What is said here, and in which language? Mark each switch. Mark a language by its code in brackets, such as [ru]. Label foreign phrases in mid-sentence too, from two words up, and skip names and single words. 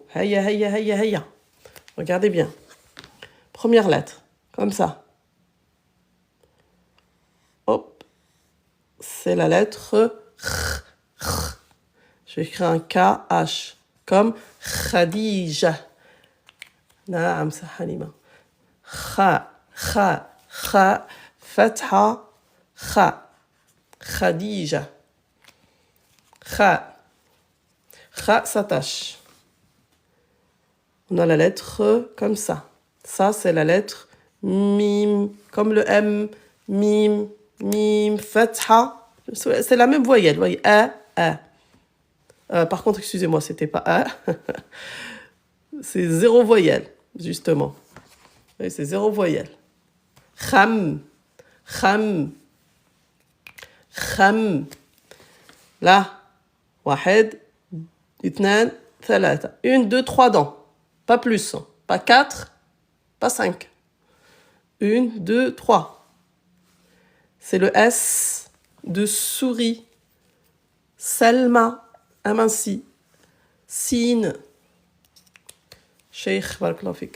[ar] هيا، هيا، هيا، هيا. [fr] Regardez bien. Première lettre. Comme ça. Hop. C'est la lettre H. Je vais écrire un K-H. Comme Khadija. Naam, sa Halima. Kha, kha, kha, fatha, kha. Khadija. Kha. Kha s'attache. On a la lettre comme ça. Ça, c'est la lettre mim. Comme le M. Mim. Mim. Fatha. C'est la même voyelle. Vous voyez. A. A. Par contre, excusez-moi, c'était pas A. C'est 0 voyelle, justement. Oui, c'est 0 voyelle. Kham, kham, kham. Là, [ar] واحد, اثنان, ثلاثة. [fr] 1, 2, 3 dents. Pas plus. Pas 4, pas 5. 1, 2, 3. C'est le S de souris. Selma, aminci. Sin. [ar] شيخ، بارك الله فيك.